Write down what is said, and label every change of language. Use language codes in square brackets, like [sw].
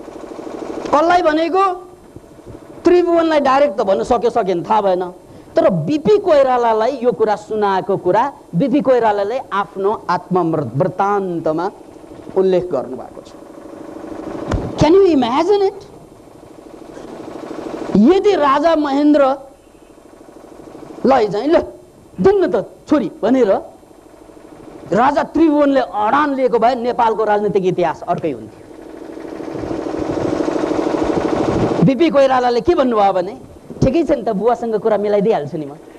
[ne] कसलाई भनेको? त्रिभुवनलाई डाइरेक्ट त भन्न सकेन, थाहा भएन। तर बीपी कोइरालालाई यो कुरा सुनाएको कुरा बीपी कोइरालाले आफ्नो आत्मवृत्तान्तमा उल्लेख गर्नु भएको छ। [en] Can you imagine it? [ne] यदि राजा महेन्द्र लाई चाहिँ ल दिन्न त छोरी भनेर राजा त्रिभुवनले अडान लिएको भए नेपालको राजनीतिक इतिहास अर्कै हुन्थ्यो। बिपी कोइरालाले के भन्नुभयो भने ठिकै छ नि त बुवासँग कुरा मिलाइदिइहाल्छु नि म।